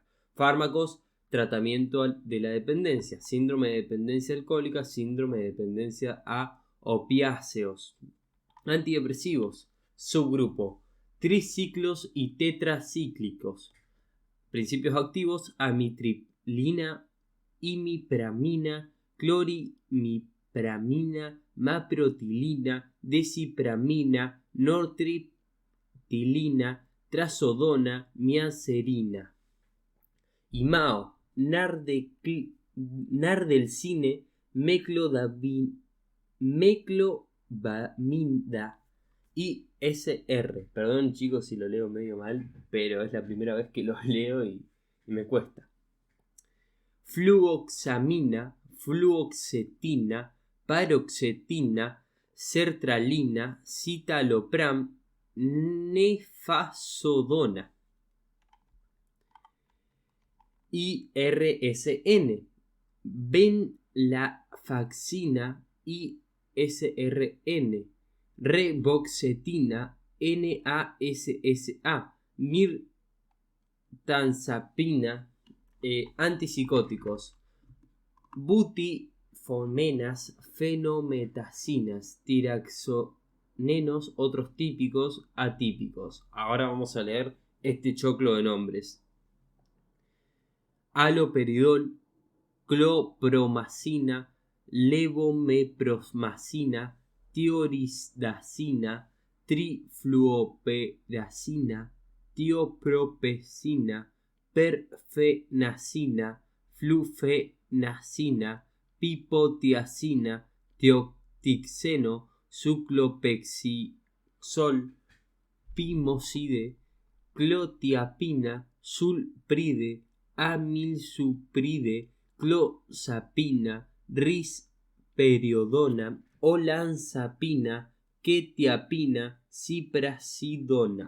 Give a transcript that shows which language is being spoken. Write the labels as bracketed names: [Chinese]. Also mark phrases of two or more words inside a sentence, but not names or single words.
[Spanish] Fármacos, tratamiento de la dependencia, síndrome de dependencia alcohólica, síndrome de dependencia a opiáceos. Antidepresivos, subgrupo, triciclos y tetracíclicos. Principios activos, amitriptilina, imipramina, clorimipramina, maprotilina, desipramina, nortriptilina, trazodona, miacerina. IMAO, nardelcine, meclobamida y SR. Perdón chicos si lo leo medio mal, pero es la primera vez que lo leo y me cuesta. Fluoxamina, fluoxetina, paroxetina, sertralina, citalopram, nefazodona. IRSN, venlafaxina, ISRN, reboxetina, NASSA, mirtazapina, antipsicóticos, butifomenas, fenometacinas, tiraxonenos, otros típicos, atípicos. Ahora vamos a leer este choclo de nombres. Haloperidol, clopromacina, levomepromacina, tiorisdacina, trifluoperacina, tiopropecina, perfenacina, flufenacina, pipotiacina, teoxticeno, suclopexisol, pimoside, clotiapina, sulpride, amilsupride, clozapina, risperiodona, olanzapina, quetiapina, ciprasidona.